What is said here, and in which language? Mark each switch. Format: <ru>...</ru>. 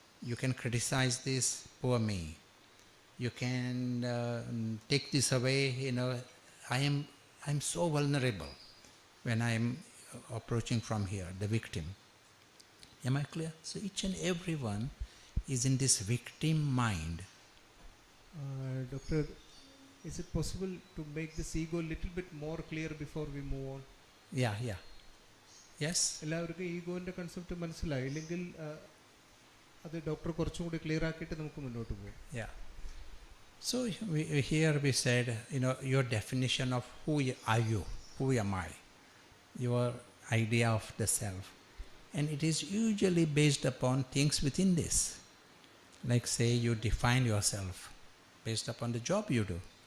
<en>You can criticize this, poor me. You can take this away, I'm so vulnerable when I'm approaching from here, the victim. Am I clear? So each and every one is in this victim mind. Doctor, is it possible to make this ego a little bit more clear before we move on? Yeah. Yes?</en> <ml>എല്ലാവർക്കും ഈഗോൻ്റെ concept മനസ്സിലായി ഇല്ലെങ്കിൽ അത് doctor കുറച്ചും കൂടി clear ആക്കിയിട്ട് നമുക്ക് മുന്നോട്ട് പോകും.</ml> <en>Yeah. So here we said, your definition of who are you, who am I, your idea of the self. And it is usually based upon things within this. Like say you define yourself based upon the job you do.</en>